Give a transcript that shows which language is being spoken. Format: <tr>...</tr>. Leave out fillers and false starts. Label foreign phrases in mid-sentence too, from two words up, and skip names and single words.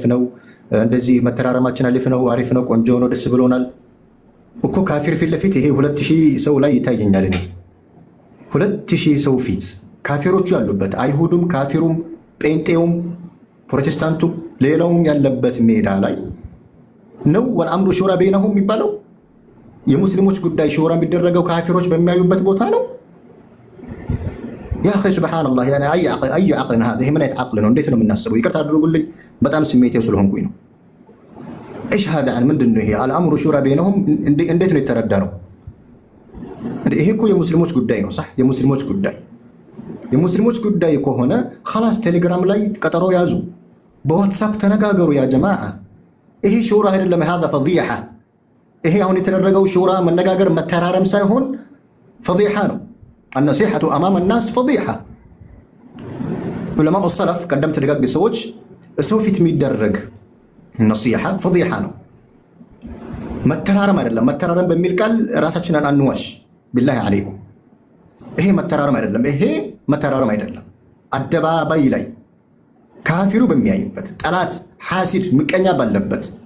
<am>ነው፣ እንደዚህ መተራረማችን አሪፍ ነው፣ ቆንጆ ነው፣ ደስ ብሎናል እኮ። ካፊር ፊት ለፊት ይሄ 2000 ሰው ላይ ይታየኛል። እኔ 2000 ሰው ፊት ካፊሮቹ ያሉበት አይሁዱም፣ ካፊሩም፣ ጴንጤውም፣ ፕሮቴስታንቱም ሌላውም ያለበት ሜዳ ላይ ነው</am> <ar>وأمرهم شورى بينهم</ar> <am>የሚባለው። የሙስሊሞች ጉዳይ ሹራ የሚደረገው ካፊሮች በሚያዩበት ቦታ ነው።</am> <ar>يا أخي سبحان الله</ar> <am>ያኔ አይ አቅልን هذا ይሄ ምን አይነት አቅል ነው? እንዴት ነው የምናስበው? ይቅርታ አድርጉልኝ በጣም ስሜቴው ስለሆንኩኝ ነው።</am> <ar>ايش هذا عن</ar> <am>ምንድን ነው ይሄ</am> <ar>الأمر شورى بينهم</ar> <am>እንዴት ነው የተረዳ ነው? ይሄ እኮ የሙስሊሞች ጉዳይ ነው። صح የሙስሊሞች ጉዳይ ከሆነ خلاص ቴሌግራም ላይ ቀጠሮ ያዙ፣ በዋትስአፕ ተነጋገሩ።</am> <ar>يا جماعة</ar> <am>ይሄ ሹራ አይደለም።</am> <ar>هذا فضيحة።</ar> <am>ይሄ አሁን የተደረገው ሹራ መነጋገር መተራረም ሳይሆን ፈዲሓ ነው።</am> <ar>النصيحة أمام الناس فضيحة። علماء السلف</ar> <am>ቀደምት ደጋግ ሰዎች ሰው ፊት የሚደረግ ነሲሓ ፈዲሓ ነው፣ መተራረም አይደለም። መተራረም በሚል ቃል ራሳችንን አንዋሽ።</am> <ar>بالله عليكم</ar> <am>ይሄ መተራረም አይደለም። አደባባይ ላይ ካፊሩ በሚያይበት፣ ጠላት ሐሲድ ምቀኛ ባለበት</am>